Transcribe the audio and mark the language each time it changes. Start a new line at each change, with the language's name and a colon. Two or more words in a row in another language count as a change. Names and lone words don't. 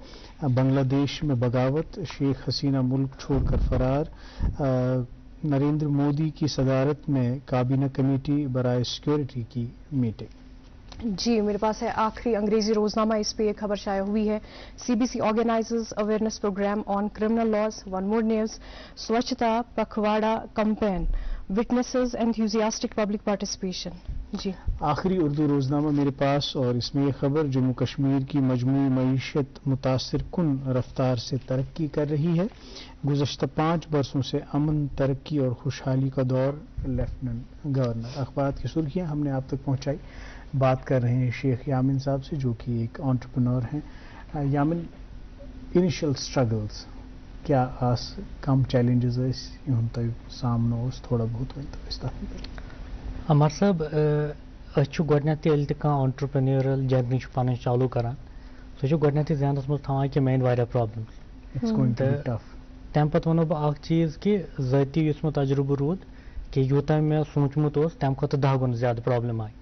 Urdu: بنگلہ دیش میں بغاوت, شیخ حسینہ ملک چھوڑ کر فرار. نریندر مودی کی صدارت میں کابینہ کمیٹی برائے سیکورٹی کی میٹنگ. جی میرے پاس ہے آخری انگریزی روزنامہ. اس پہ ایک خبر شائع ہوئی ہے.
English: CBC organizes awareness programme on criminal laws. One more news. Swachhta Pakhwada campaign witnesses enthusiastic public participation. جی
Urdu: آخری اردو روزنامہ میرے پاس اور اس میں یہ خبر جموں کشمیر کی مجموعی معیشت متاثر کن رفتار سے ترقی کر رہی ہے. گزشتہ 5 برسوں سے امن, ترقی اور خوشحالی کا دور. لیفٹیننٹ گورنر. اخبارات کی سرخیاں ہم نے آپ تک پہنچائی. بات کر رہے ہیں شیخ یامن صاحب سے جو کہ ایک انٹرپرینور ہیں.
Kashmiri: یامن,
English: initial struggles
Kashmiri: کیا آس کم چیلنجز یہن تہ سامنا اس تھوڑا بہت ورنت عمر صاحب گۄڈنٮ۪تھ ییٚلہِ تہِ کانٛہہ
English: entrepreneurial journey
Kashmiri: چھُ پَنٕنۍ چالوٗ کران سُہ چھُ گۄڈنٮ۪تھٕے ذہنَس منٛز تھاوان کہِ مےٚ یِن واریاہ پرٛابلِمٕز. تَمہِ پَتہٕ وَنو بہٕ اکھ چیٖز کہِ ذٲتی یُس مےٚ تجرُبہٕ روٗد کہِ یوٗتاہ مےٚ سوٗنٛچمُت اوس تَمہِ کھۄتہٕ 10 گُنہٕ زیادٕ پرٛابلِم آیہِ.